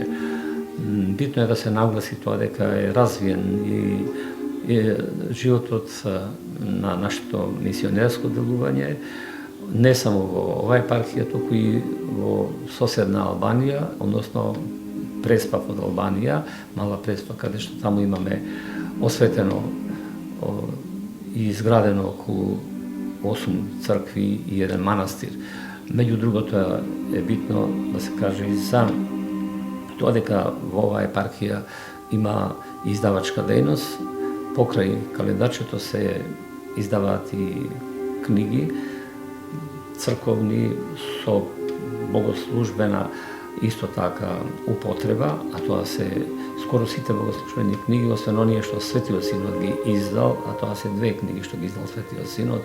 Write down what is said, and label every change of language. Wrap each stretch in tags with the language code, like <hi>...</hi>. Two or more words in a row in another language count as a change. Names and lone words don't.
<mk>Битно е да се нагласи тоа дека е развиен и животот на нашето мисионерско делување, не само во оваа епархија, туку и во соседна Албанија, односно Преспа од Албанија, Мала Преспа, каде што таму имаме</mk> <sr>osveteno i izgradeno okolo 8 crkvi i jedan manastir. Među drugo, to je bitno da se kaže i za to</sr> <mk>дека во ова епархија има издавачка дејност. Покрај календарчето се издаваат и книги црковни со богослужбена исто така употреба, а тоа се скоро сите богослужбени книги, освен оние што Светиот Синод ги издал, а тоа се 2 книги што ги издал Светиот Синод.</mk>